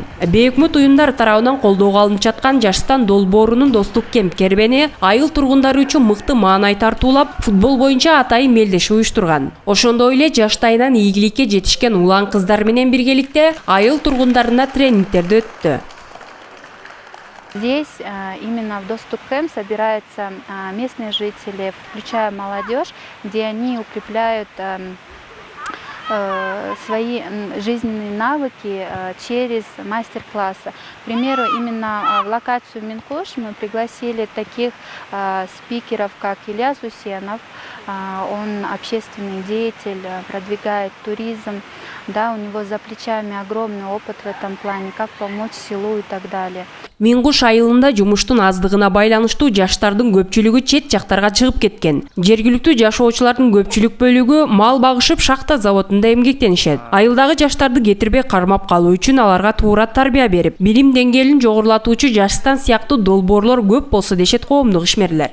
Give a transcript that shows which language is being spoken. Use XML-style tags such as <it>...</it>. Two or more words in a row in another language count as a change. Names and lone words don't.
<ky>Бейөкмөт уюмдар тарабынан колдоого алынып жаткан Жаштан долбоорунун достук кемп кербени айыл тургундары үчүн мыкты маанай тартуулап, футбол боюнча атайын мелдеш уюштурган. Ошондой эле жаштайынан ийгиликке жетишкен улан кыздар менен биргеликте айыл тургундарына тренингтерди өттү.</ky> <ru>Здесь именно в доступ кэмп собираются местные жители, включая молодежь, где они укрепляют свои жизненные навыки через мастер-классы. К примеру, именно в локацию Миң Куш мы пригласили таких спикеров, как Илья Зусенов. Он общественный деятель, продвигает туризм. Да, у него за плечами огромный опыт в этом плане, как помочь селу и так далее.</ru> <ky>Миң Куш айылында жумуштун аздыгына байланыштуу жаштардын көпчүлүгү чет жактарга чыгып кеткен. Жергиликтүү жашоочулардын көпчүлүк бөлүгү мал багышып шахта заводунда эмгектенишет. Айылдагы жаштарды кетирбей кармап калуу үчүн аларга туура тарбия берип, билим деңгээлин жогорулатуучу Жаштан сыяктуу долбоорлор көп болсо дешет коомдук ишмерлер.</ky>